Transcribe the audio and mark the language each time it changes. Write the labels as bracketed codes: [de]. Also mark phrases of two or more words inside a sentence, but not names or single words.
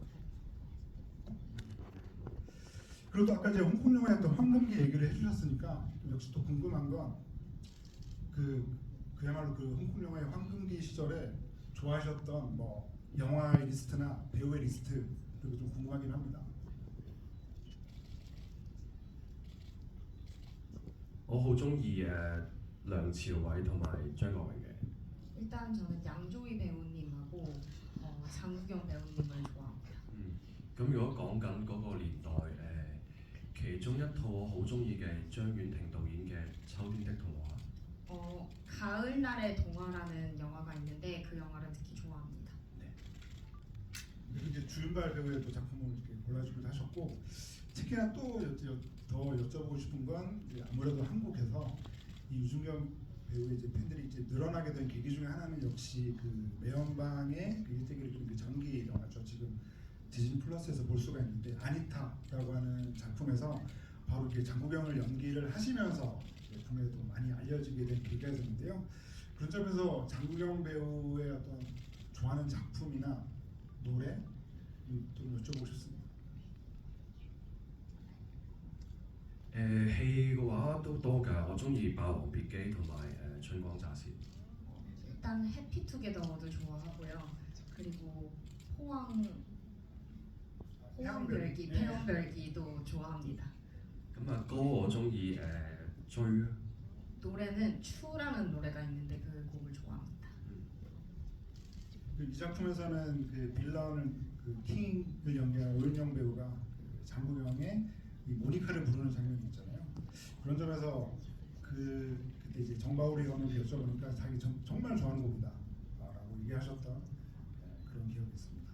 [ko] 그리고 또 아까 이제 홍콩 영화의 어떤 황금기 얘기를 해주셨으니까 역시 또 궁금한 건 그야말로 그 홍콩 영화의 황금기 시절에 좋아하셨던 뭐 영화의 리스트나 배우의 리스트 그리고 좀 궁금하긴 합니다. [yue] 我好中意梁朝偉同埋張國榮嘅。 [ko] 일단 저는 양조위 배우님하고 장국영 배우님을 좋아합니다. [yue] 咁如果講緊嗰個年代其中一套我好中意嘅張婉婷導演嘅《秋天的童話》。 [ko] 가을날의 동화라는 영화가 있는데 그 영화를 특히 좋아합니다. 그리고 이제 주윤발 배우의 또 작품을 이렇게 골라주기도 하셨고 특히나 또 더 여쭤보고 싶은 건 이제 아무래도 한국에서 이 유준경 배우의 이제 팬들이 이제 늘어나게 된 계기 중에 하나는 역시 그 매연방의 그 일대기를 그린 그 전기 영화죠. 지금 디즈니 플러스에서 볼 수가 있는데 아니타라고 하는 작품에서 바로 이렇게 장국영을 연기를 하시면서 국내에도 많이 알려지게 된 계기가 됐는데요. 그런 점에서 장국영 배우의 어떤 좋아하는 작품이나 노래 좀 여쭤보고 싶습니다. [yue] 戲嘅話都多㗎，我中意《霸王別姬》同埋《春光乍泄》。 [ko] 일단 해피투게더도 좋아하고요. 그리고 호황별기, 네. 태양별기도 좋아합니다. [yue] 咁啊歌我中意追啊。 [ko] 노래는 추라는 노래가 있는데 그 곡을 좋아합니다. 이 작품에서는 그 빌런을 그 킹을 연기한 오윤영 배우가 그 장국영의 이 모니카를 부르는 장면이 있잖아요. 그런 점에서 그때 이제 정바울이 형님께 여쭤보니까 자기 정말 좋아하는 곡이다라고 얘기하셨던 그런 기억이 있습니다.